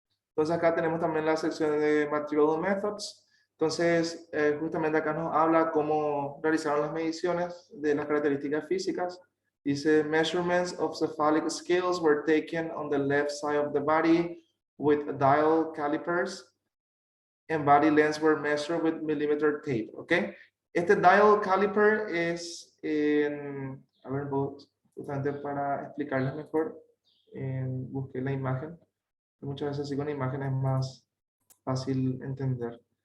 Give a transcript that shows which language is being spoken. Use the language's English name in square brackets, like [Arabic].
[Spanish] Entonces acá tenemos también la sección de Material Methods. Entonces, justamente acá nos habla cómo realizaron las mediciones de las características físicas. Dice, [English] measurements of cephalic scales were taken on the left side of the body with dial calipers and body lengths were measured with millimeter tape, ¿ok? [Spanish] Este dial caliper es, a ver, justamente para explicarles mejor, busqué la imagen. Muchas veces así con imágenes es más fácil entender.